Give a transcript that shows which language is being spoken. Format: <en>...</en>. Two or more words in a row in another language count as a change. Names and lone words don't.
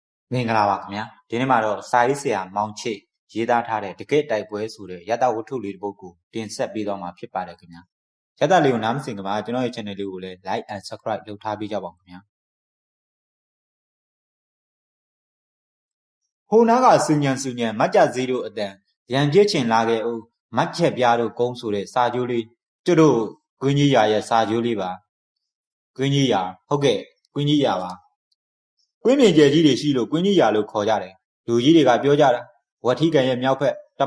<my>မင်္ဂလာပါခင်ဗျာဒီနေ့မှာတော့စာရေးဆရာမောင်ချိတ်ရေးသားထားတဲ့တကယ့်တိုက်ပွဲဆိုတဲ့ရတဝတ္ထုလေးတစ်ပုဒ်ကိုတင်ဆက်ပေးတော့မှာဖြစ်ပါတယ်ခင်ဗျာရတလေးကိုနားမစင်ကပါကျွန်တော်ရဲ့ channel လေးကိုလည်း</my> <en>like and subscribe</en> <my>လုပ်ထားပေးကြပါဦးခင်ဗျာဟိုနားကစူညံမတ်ကြစည်းတို့အတန်ရံပြစ်ချင်လာခဲ့ဦးမတ် ချက်ပြားတို့ကုန်းဆိုတဲ့စာကြိုးလေးကျွတ်တို့ကွင်းကြီးရာရဲ့စာကြိုးလေးပါကွင်းကြီးရာဟုတ်ကဲ့ကွင်းကြီးရာပါကွင်းမြင်ကျယ်ကြီးတွေရှိလို့ကွင်းကြီးရာလို့ခေါ်ကြတယ်လူကြီးတွေကပြောကြတာဝထီကန်ရဲ့မြောက်ဖက်တ</my>